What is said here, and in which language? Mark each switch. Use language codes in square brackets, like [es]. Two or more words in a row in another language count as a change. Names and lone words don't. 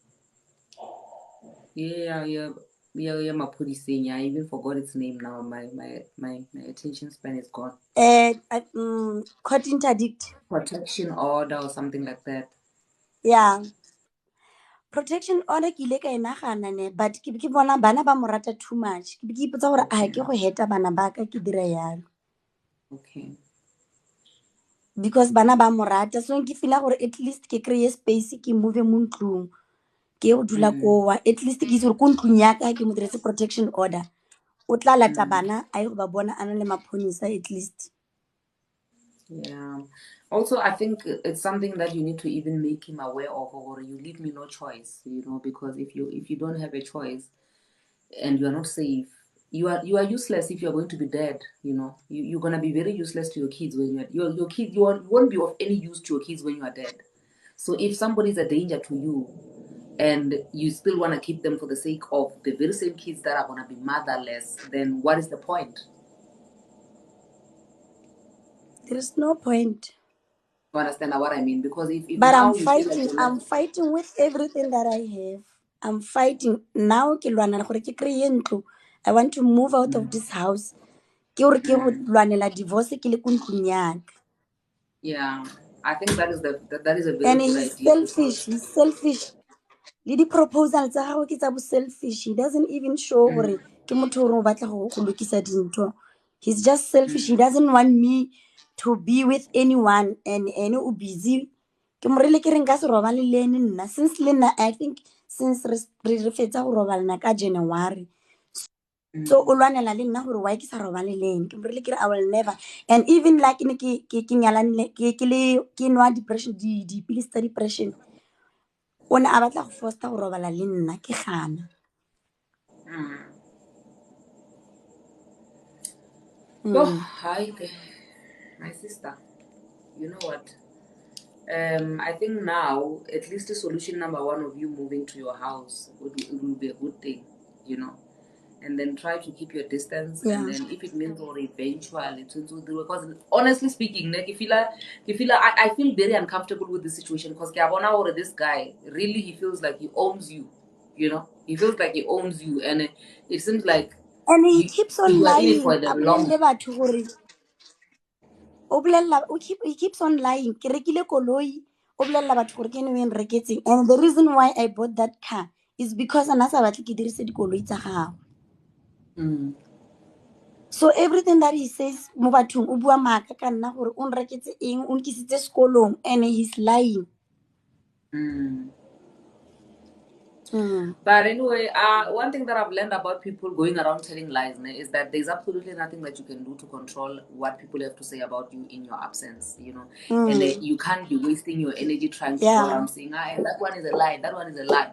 [en] Yeah, Mapudising. I even forgot its name now. My attention span is gone. Court interdict. Protection order or something like that. [tn] Yeah. [en] Protection order [tn] ke ile ka e nagana ne, but ke bona bana ba mo rata [en] too much. [tn] Ke ipotsa gore a ke go heta bana ba ka ke dira yalo. [en] Okay. [tn] Because bana ba mo rata, so ke feel gore [en] at least [tn] ke kry space ke move mo ntlong ke go dula kowa, [en] at least [tn] ke itse gore ko ntlong ya ka ke mo diretse [en] protection order [tn] o tla lata bana a go ba bona ana le maphonisa [en] at least. Yeah. Also, I think it's something that you need to even make him aware of, or you leave me no choice, because if you don't have a choice and you are not safe, you are useless if you are going to be dead. You're gonna be very useless to your kids when your kids. You won't be of any use to your kids when you are dead. So if somebody's a danger to you, and you still want to keep them for the sake of the very same kids that are gonna be motherless, then what is the point? There's no point. You understand what I mean? Because if But now you feel like I'm fighting with everything that I have. I'm fighting now [tn] ke lwana gore ke kreye ntlo. [en] I want to move out of this house. [tn] Ke gore ke go lwanela divorce ke le ko ntlong ya ka. [en] Yeah, I think that is a very And good he's idea selfish. He's selfish. [tn] Le di-proposal tsa gagwe ke tsa bo selfish. [en] He doesn't even show [tn] gore ke motho gore o batla go lokisa dintho. [en] He's just selfish. He doesn't want me to be with anyone and o busy. [tn] Ke morile ke reng ka se robale le ene nna since le nna [en] I think since [tn] re fetsa go robalana ka January. So o lwanela le nna gore why ke sa robale le ene. Ke morile ke re [en] I will never, and even like [tn] ke nyalanile ke nwa depression dipilisi tsa depression o ne a batla go foster go robala le nna ke gana. [en] Hi, my sister. You know what? I think now at least the solution number one of you moving to your house will be a good thing, and then try to keep your distance. Yeah. And then if it means or eventually to do, because honestly speaking, like, I feel very uncomfortable with this situation because this guy really, he feels like he owns you. He feels like he owns you, and it seems like And he keeps on you are in it lying for the a long. [tn] bolelle batho gore [en] he keeps on lying. [tn] Ke rekile koloi, o bolella batho gore ke ene o e nreketseng. [en] And the reason why I bought that car is because [tn] ana sa batle ke dirise dikoloi tsa gagwe. [en] So everything that he says [tn] mo bathong o bua maaka ka nna gore o nreketse eng, o nkisitse sekolong, [en] and he's lying. But anyway, one thing that I've learned about people going around telling lies is that there's absolutely nothing that you can do to control what people have to say about you in your absence, you know. And you can't be wasting your energy trying to go around saying, that one is a lie, that one is a lie.